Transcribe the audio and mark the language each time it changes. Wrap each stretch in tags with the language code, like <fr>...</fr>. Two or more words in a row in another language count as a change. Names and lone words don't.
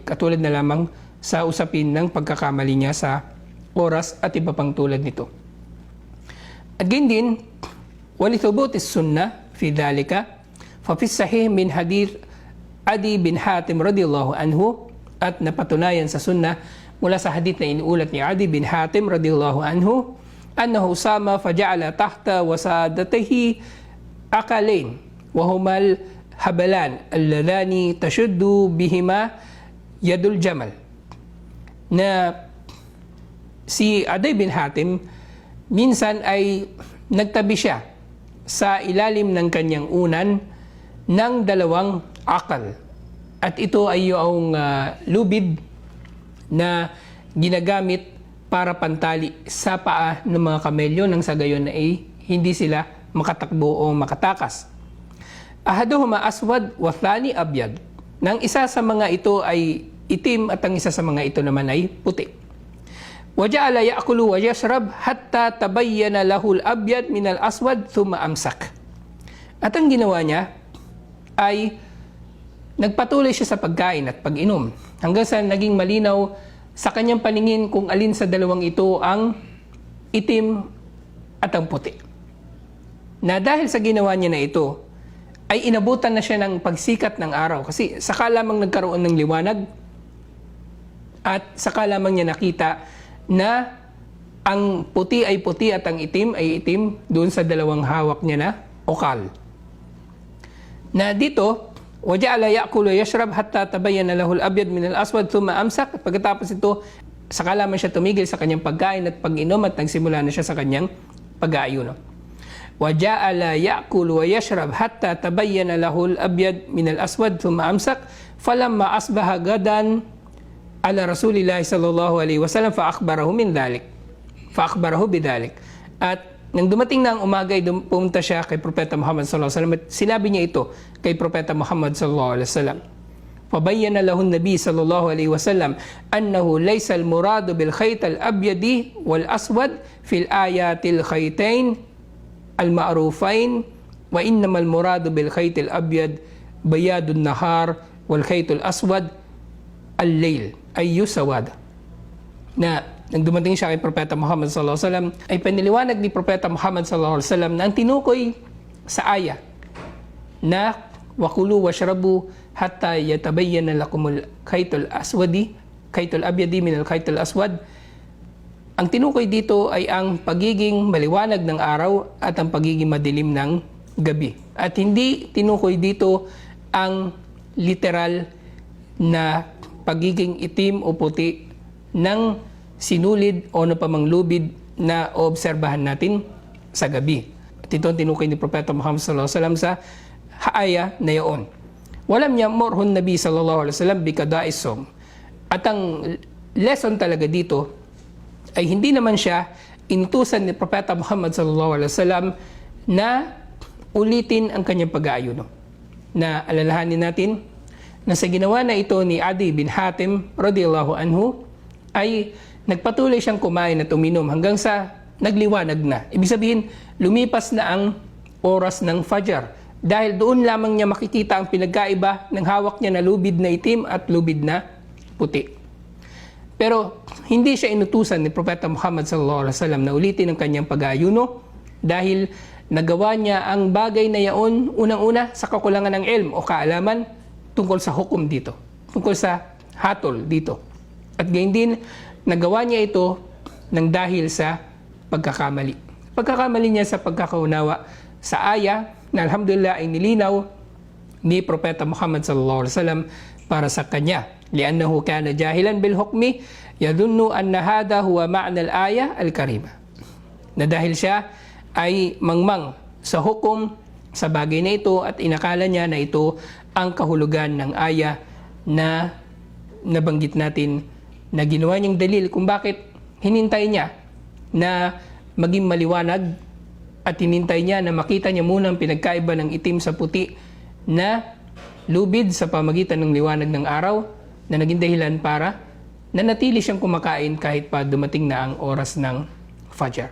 <tl>Katulad na lamang sa usapin ng pagkakamali niya sa oras at iba pang tulad nito. At gayon din,</tl> <ar>ولثبوت السنة في ذلك ففي الصحيح من حديث عدي بن حاتم رضي الله عنه,</ar> <tl>at napatunayan sa sunnah mula sa hadith na inuulat ni</tl> <ar>Adi bin Hatim رضي الله عنه أنه سمع فجعل تحت وسادته عقالين وهما الحبلان اللذان تشد بهما يد الجمل.</ar> <tl>Na si Adi bin Hatim minsan ay nagtabi siya sa ilalim ng kanyang unan ng dalawang akal, at ito ay yung lubid na ginagamit para pantali sa paa ng mga kamelyo nang sa gayon ay hindi sila makatakbo o makatakas.</tl> <ar>أحدهما أسود وثاني أبيض.</ar> <tl>Nang isa sa mga ito ay itim at ang isa sa mga ito naman ay puti.</tl> <ar>وجعل يأكل ويشرب حتى تبين له الأبيض من الأسود ثم أمسك.</ar> <tl>At ang ginawa niya ay nagpatuloy siya sa pagkain at pag-inom hanggang sa naging malinaw sa kanyang paningin kung alin sa dalawang ito ang itim at ang puti. Na dahil sa ginawa niya na ito, ay inabutan na siya ng pagsikat ng araw. Kasi saka lamang nagkaroon ng liwanag at saka lamang niya nakita na ang puti ay puti at ang itim ay itim doon sa dalawang hawak niya na okal. Na dito,</tl> <ar>وجعل يأكل يشرب حتى تبين له الأبيض من الأسود ثم أمسك.</ar> <tl>Pagkatapos ito, saka lamang siya tumigil sa kanyang pagkain at pag-inom at nagsimula na siya sa kanyang pag-aayuno.</tl> <ar>وَجَعَلَ يَأْكُلُ وَيَشْرَبْ حَتَّى تَبَيَّنَ لَهُ الْأَبْيَضُ مِنَ الْأَسْوَدِ ثُمَّ أَمْسَكَ فَلَمَّا أَصْبَحَ غَدًا عَلَى رَسُولِ اللَّهِ صَلَّى اللَّهُ عَلَيْهِ وَسَلَّمَ فَأَخْبَرَهُ بِذَلِكَ.</ar> <tl>At nang dumating na ang umaga ay pumunta siya kay Propeta Muhammad</tl> <ar>صلى الله عليه وسلم</ar> <tl>at sinabi niya ito kay Propeta Muhammad</tl> <ar>صلى الله عليه وسلم. فَبَيَّنَ لَهُ النَّبِيُّ صلى الله عليه وسلم أنه ليس المراد بالخيط الأبيض والأسود في الآيات الخيطين المعروفين وإنما المراد بالخيط الأبيض بياض النهار والخيط الأسود الليل أي سواد.</ar> <tl>Na nang dumating siya kay Propeta Muhammad</tl> <ar>صلى الله عليه وسلم</ar> <tl>ay piniliwanag ni Propeta Muhammad</tl> <ar>صلى الله عليه وسلم</ar> <tl>na ang tinukoy sa aya na</tl> <ar>وكلوا واشربوا حتى يتبين لكم الخيط الأسود الخيط الأبيض من الخيط الأسود.</ar> <tl>Ang tinukoy dito ay ang pagiging maliwanag ng araw at ang pagiging madilim ng gabi. At hindi tinukoy dito ang literal na pagiging itim o puti ng sinulid o napamang lubid na obserbahan natin sa gabi. At ito ang tinukoy ni Propeta Muhammad</tl> <ar>صلى الله عليه وسلم</ar> <tl>sa haaya na iyon.</tl> <ar>ولم يأمره النبي صلى الله عليه وسلم بقضاء الصوم.</ar> <tl>At ang lesson talaga dito ay hindi naman siya inutusan ni Propeta Muhammad</tl> <ar>صلى الله عليه وسلم</ar> <tl>na ulitin ang kanyang pag-aayuno. Na alalahanin natin na sa ginawa na ito ni Adi bin Hatim</tl> <ar>رضي الله عنه</ar> <tl>ay nagpatuloy siyang kumain at uminom hanggang sa nagliwanag na. Ibig sabihin, lumipas na ang oras ng Fajr. Dahil doon lamang niya makikita ang pinagkaiba ng hawak niya na lubid na itim at lubid na puti. Pero hindi siya inutusan ni Propeta Muhammad</tl> <ar>صلى الله عليه وسلم</ar> <tl>na ulitin ang kanyang pag-aayuno dahil nagawa niya ang bagay na yaon unang-una sa kakulangan ng ilm o kaalaman tungkol sa hukom dito, tungkol sa hatol dito. At gayon din, nagawa niya ito ng dahil sa pagkakamali. Pagkakamali niya sa pagkakaunawa sa aya na alhamdulillah ay nilinaw ni Propeta Muhammad</tl> <ar>صلى الله عليه وسلم</ar> <tl>para sa kanya.</tl> <ar>لأنه كان جاهلا بالحكم يظن أن هذا هو معنى الآية الكريمة.</ar> <tl>Na dahil siya ay mangmang sa hukom sa bagay na ito at inakala niya na ito ang kahulugan ng aya na nabanggit natin na ginawa niyang dalil kung bakit hinintay niya na maging maliwanag at hinintay niya na makita niya muna ang pinagkaiba ng itim sa puti na lubid sa pamagitan ng liwanag ng araw na naging dahilan para nanatili siyang kumakain kahit pa dumating na ang oras ng Fajr.</tl>